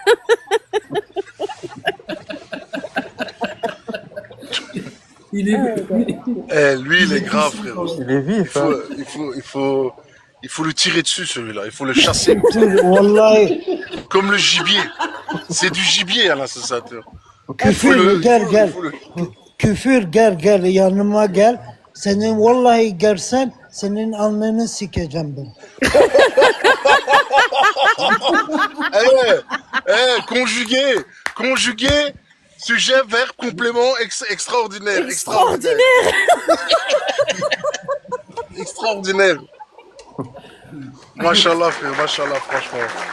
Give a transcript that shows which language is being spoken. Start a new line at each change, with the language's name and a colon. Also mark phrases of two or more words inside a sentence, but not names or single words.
French: Il est. Eh, lui, il est grave, frérot. il est vif. Hein. Il faut le tirer dessus, celui-là. Il faut le chasser. Wallahi, Comme le gibier. C'est du gibier à l'associateur.
Turkish: küfür gel, yanıma gel. Senin vallahi gelsen, senin alnını sikeceğim ben.
French: Conjugué, sujet, verbe, complément, extraordinaire. Extraordinaire. Machallah, frère, machallah, franchement.